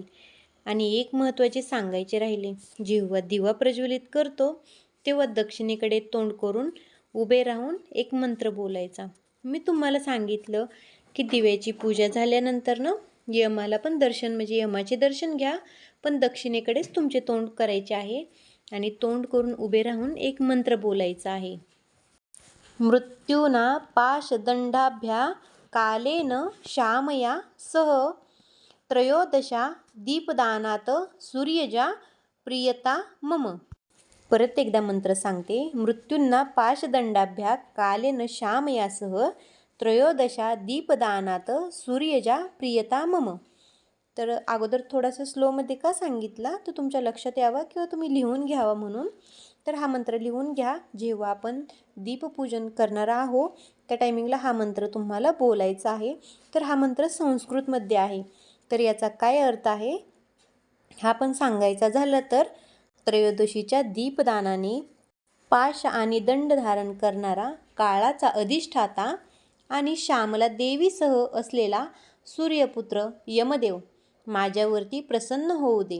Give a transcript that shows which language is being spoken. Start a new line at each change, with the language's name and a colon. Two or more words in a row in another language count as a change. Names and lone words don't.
Marathi: आणि एक महत्त्वाचे सांगायचे राहिले, जेव्हा दिवा प्रज्वलित करतो तेव्हा दक्षिणेकडे तोंड करून उभे राहून एक मंत्र बोलायचा. मी तुम्हाला सांगितलं की दिव्याची पूजा झाल्यानंतर यमाला पण दर्शन म्हणजे यमाचे दर्शन घ्या, पण दक्षिणेकडेच तुमचे तोंड करायचे आहे आणि तोंड करून उभे राहून एक मंत्र बोलायचा आहे.
Sanskrit: मृत्यूना पाशदंडाभ्या कालेन श्यामया सह त्रयोदशा दीपदानात सूर्यजा प्रियता मम.
Marathi: परत एकदा मंत्र सांगते.
Sanskrit: मृत्यूंना पाशदंडाभ्या कालेन श्यामयासह त्रयोदशा दीपदानात सूर्यजा प्रियता मम.
Marathi: तर अगोदर थोडासा स्लोमध्ये का सांगितला तर तुमच्या लक्षात यावा किंवा तुम्ही लिहून घ्यावा म्हणून. तर हा मंत्र लिहून घ्या. जेव्हा आपण दीपपूजन करणार आहोत त्या टायमिंगला हा मंत्र तुम्हाला बोलायचा आहे. तर हा मंत्र संस्कृतमध्ये आहे. तर याचा काय अर्थ आहे हा पण सांगायचा झाला तर, त्रयोदशीच्या दीपदानाने पाश आणि दंड धारण करणारा काळाचा अधिष्ठाता आणि श्यामला देवीसह असलेला सूर्यपुत्र यमदेव माझ्यावरती प्रसन्न होऊ दे.